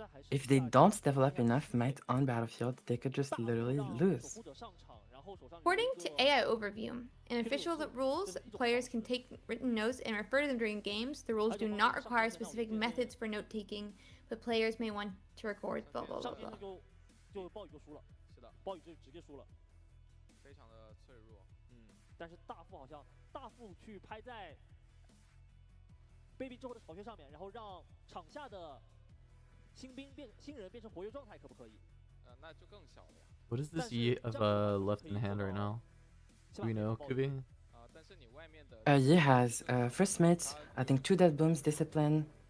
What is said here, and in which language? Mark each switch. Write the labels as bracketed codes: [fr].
[en] If they don't develop enough might on battlefield, they could just literally lose. According to AI Overview, in official rules, players can take written notes and refer to them during games. The rules do not require specific methods for note taking, but players may want to record blah blah blah blah. [zh] 就暴雨就输了，是的，暴雨就直接输了，非常的脆弱。但是大副好像大副去拍在 baby 之后的巢穴上面，然后让场下的新人变成活跃状态，可不可以？那就更小了呀。 [en] What is this Yi of left in hand right now? Do we know, Kubi? Yi has first mate, I think 2 dead booms, discipline.